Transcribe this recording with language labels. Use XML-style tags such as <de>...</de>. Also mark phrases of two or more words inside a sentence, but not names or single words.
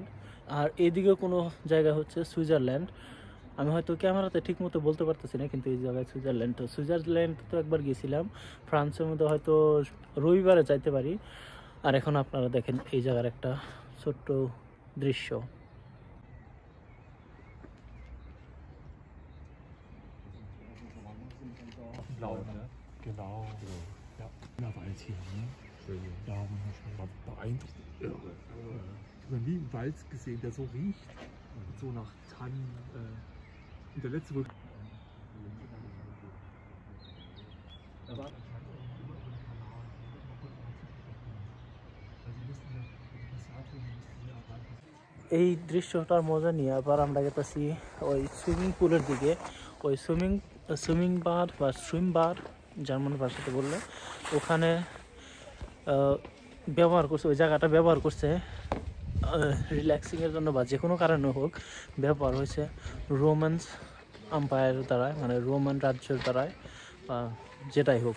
<bn>আর এদিকে কোনো জায়গা হচ্ছে সুইজারল্যান্ড। আমি হয়তো ক্যামেরাতে ঠিক মতো বলতে পারতেছি না, কিন্তু এই জায়গায় সুইজারল্যান্ড তো একবার গেছিলাম। ফ্রান্সের মধ্যে হয়তো রবিবারে যাইতে পারি। আর এখন আপনারা দেখেন এই জায়গার একটা ছোট্ট দৃশ্য।</bn> <de>Blau, ne? Genau. Ja, ja Wald hier, ne? Schön. Ja, wunderschön. War beeindruckend. Irre. Ich habe nie einen Wald gesehen, der so riecht. So nach Tannen. Und der letzte Vulkan. Da war</de> <bn>এই দৃশ্যটার মজা নিয়ে আবার আমরা গেছি ওই</bn> <en>swimming pool</en> <bn>দিকে। ওই</bn> <en>swimming bar</en> <bn>বা</bn> <en>swim bar</en> <bn>জার্মান ভাষাতে বললে, ওখানে ব্যবহার করছে, ওই জায়গাটা ব্যবহার করছে রিল্যাক্সিংয়ের জন্য বা যে কোনো কারণে হোক ব্যবহার হয়েছে</bn> <en>Romans Empire</en> <bn>দ্বারায়, মানে রোমান রাজ্যের দ্বারায় বা যেটাই হোক।</bn>